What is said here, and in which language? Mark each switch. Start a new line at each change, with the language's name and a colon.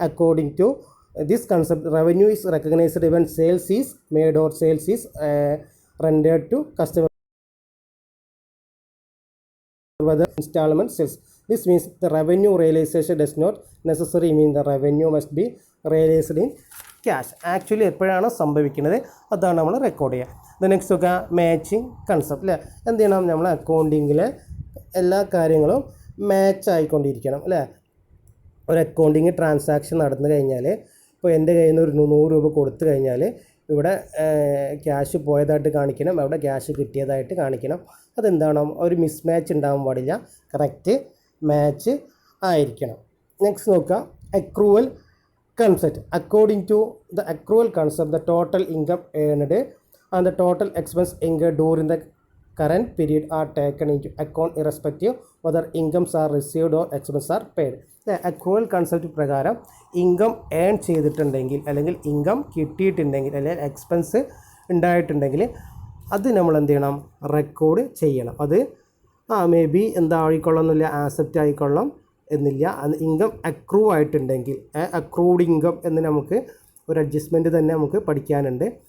English: According to this concept revenue is recognised when sales is made or sales is rendered to customer installment sales. This means the revenue realization does not necessarily mean the revenue must be realized in cash.
Malayalam: Actually എപ്പോഴാണ് സംഭവിക്കുന്നത് അതാണ് നമ്മൾ record ചെയ്യുക. Next ഒക്കെ matching concept അല്ലേ. എന്ത് ചെയ്യണം, നമ്മൾ അക്കൗണ്ടിങ്ങിലെ എല്ലാ കാര്യങ്ങളും മാച്ച് ആയിക്കൊണ്ടിരിക്കണം അല്ലേ. ഒരു അക്കൗണ്ടിങ് ട്രാൻസാക്ഷൻ നടന്നു കഴിഞ്ഞാൽ ഇപ്പോൾ എൻ്റെ കയ്യിൽ നിന്ന് ഒരു 100 രൂപ കൊടുത്തു കഴിഞ്ഞാൽ ഇവിടെ ക്യാഷ് പോയതായിട്ട് കാണിക്കണം, അവിടെ ക്യാഷ് കിട്ടിയതായിട്ട് കാണിക്കണം. അതെന്താണ്, ഒരു മിസ് മാച്ച് ഉണ്ടാകാൻ പാടില്ല, കറക്റ്റ് മാച്ച് ആയിരിക്കണം. നെക്സ്റ്റ് നോക്കുക, accrual concept.
English: According to the accrual concept, the total income earned and the total expense incurred during the current period are taken into account irrespective whether incomes are received or expenses are paid.
Malayalam: The accrual concept പ്രകാരം income earn ചെയ്തിട്ടുണ്ടെങ്കിൽ അല്ലെങ്കിൽ income കിട്ടിയിട്ടുണ്ടെങ്കിൽ അല്ലെങ്കിൽ expense ഉണ്ടായിട്ടുണ്ടെങ്കിൽ അത് നമ്മൾ എന്ത് ചെയ്യണം, റെക്കോർഡ് ചെയ്യണം. അത് മേ ബി എന്തായിക്കൊള്ളണം എന്നില്ല, ആസെപ്റ്റ് ആയിക്കൊള്ളാം എന്നില്ല. അത് ഇൻകം അക്രൂ ആയിട്ടുണ്ടെങ്കിൽ അക്രൂഡ് ഇൻകം എന്ന് നമുക്ക് ഒരു അഡ്ജസ്റ്റ്മെൻറ്റ് തന്നെ നമുക്ക് പഠിക്കാനുണ്ട്.